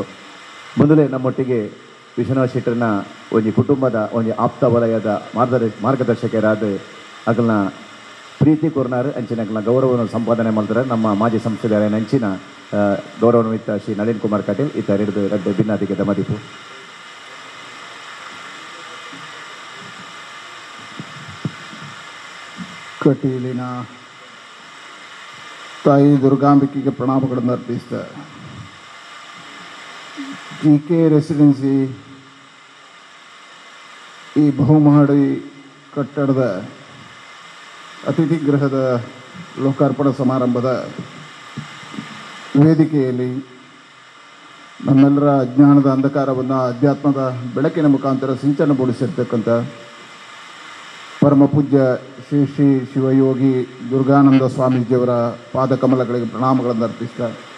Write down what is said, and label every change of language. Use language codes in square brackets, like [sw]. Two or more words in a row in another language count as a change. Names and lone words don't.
[tcy] ಮೊದಲೇ ನಮ್ಮೊಟ್ಟಿಗೆ ವಿಶ್ವನಾಥ್ ಶೆಟ್ಟರ್ನ ಒಂಜಿ ಕುಟುಂಬದ ಒಂಜಿ ಆಪ್ತ ವಲಯದ ಮಾರ್ಗದರ್ಶಕರಾದ ಅಕಲ್ನ ಪ್ರೀತಿ ಕೊರ್ನಾರ್ ಅಂಚಿನ ಅಕಲ್ನ [kn] ಗೌರವವನ್ನು ಸಂಪಾದನೆ ಮಾಡ್ತಾರೆ [tcy] ನಮ್ಮ ಮಾಜಿ ಸಂಸದರ ಅಂಚಿನ ಗೌರವಾನ್ವಿತ ಶ್ರೀ ನಳಿನ್ ಕುಮಾರ್ ಕಟೀಲ್ ಈತ ಹಿಡಿದು ರಡ್ಡೆ ಭಿನ್ನಾಧಿಕದ ಮದಿಪು. [kn] ಕಟೀಲಿನ ತಾಯಿ ದುರ್ಗಾಂಬಿಕೆಗೆ ಪ್ರಣಾಮಗಳನ್ನು ಅರ್ಪಿಸ್ತಾ GK ರೆಸಿಡೆನ್ಸಿ ಈ ಬಹುಮಹಡಿ ಕಟ್ಟಡದ ಅತಿಥಿ ಗೃಹದ ಲೋಕಾರ್ಪಣಾ ಸಮಾರಂಭದ ವೇದಿಕೆಯಲ್ಲಿ ನಮ್ಮೆಲ್ಲರ ಅಜ್ಞಾನದ ಅಂಧಕಾರವನ್ನು ಅಧ್ಯಾತ್ಮದ ಬೆಳಕಿನ ಮುಖಾಂತರ ಸಿಂಚನಗೊಳಿಸಿರ್ತಕ್ಕಂಥ ಪರಮ ಪೂಜ್ಯ ಶ್ರೀ ಶ್ರೀ ಶಿವಯೋಗಿ ದುರ್ಗಾನಂದ ಸ್ವಾಮೀಜಿಯವರ ಪಾದಕಮಲಗಳಿಗೆ ಪ್ರಣಾಮಗಳನ್ನು ಅರ್ಪಿಸ್ತಾ